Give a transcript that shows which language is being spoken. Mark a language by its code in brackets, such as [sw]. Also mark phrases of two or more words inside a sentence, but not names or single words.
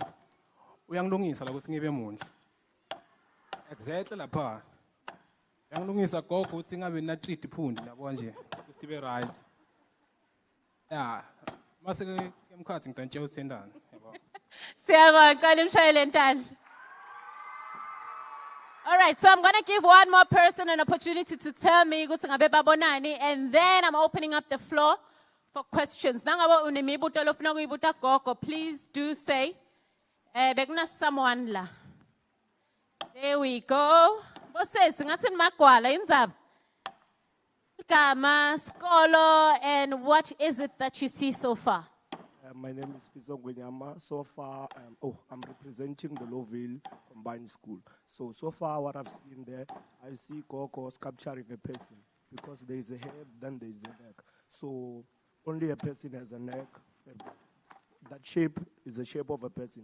[ss] Uyangilungisa la ukuthi ngibe mundla. Exactly lapha. Uyangilungisa gogo ukuthi ngabe na treat iphundi yabo nje. [en] Ukuthi be right. Yeah. [ss] Mase ke emkhathi ngidantshela uthendana yabo. Siyabonga cala imshayele ntandla. [en] All right, so I'm going to give one more person an opportunity to tell me [ss] ukuthi ngabe babonani, [en] and then I'm opening up the floor for questions. [ss] Nangabe unemibuto lofuna ukuyibuta gogo, [en] please do say. [ss] Bekuna someone la. [en] There we go. [ss] Bosesi ngathi nimagwala indzaba. Igama, skolo, [en] and what is it that you see so far? My name is Fiso Gwenyama. So far, I'm representing the Lowville Combined School. So far what I've seen there, I see Gogo sculpturing a person because there is a head, then there is a neck. So only a person has a neck. That shape is the shape of a person.